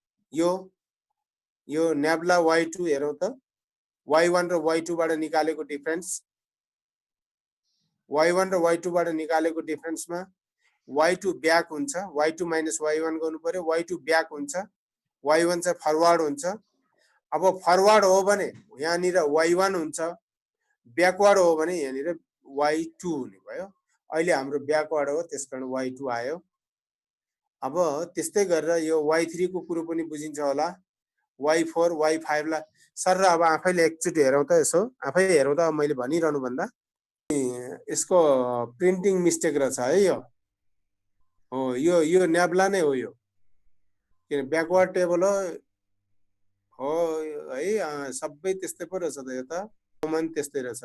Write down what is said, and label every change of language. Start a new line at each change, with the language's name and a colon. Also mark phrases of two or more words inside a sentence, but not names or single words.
Nepali: यो न्याब्ला y2 हेरौँ त y1 र y2 बाट निकालेको डिफरेन्स y1 र y2 बाट निकालेको डिफरेन्समा y2 ब्याक हुन्छ y2 माइनस y1 गर्नु पर्यो y2 ब्याक हुन्छ y1 चाहिँ फरवर्ड हुन्छ अब फरवर्ड हो भने यहाँनिर y1 हुन्छ ब्याकवर्ड हो भने यहाँनिर y2 हुने भयो अहिले हाम्रो ब्याकवर्ड हो त्यसकारण y2 आयो अब त्यस्तै गरेर यो y3 को कुरो पनि बुझिन्छ होला y4 y5 ला सर अब आफैले एकचोटी हेरौँ त यसो आफै हेरौँ त मैले भनिरहनु भन्दा यसको
English: printing mistake
Nepali: रहेछ है यो हो यो न्याब्ला नै हो यो किन
English: backward table
Nepali: हो है सबै त्यस्तै पो रहेछ त यो त कमन त्यस्तै रहेछ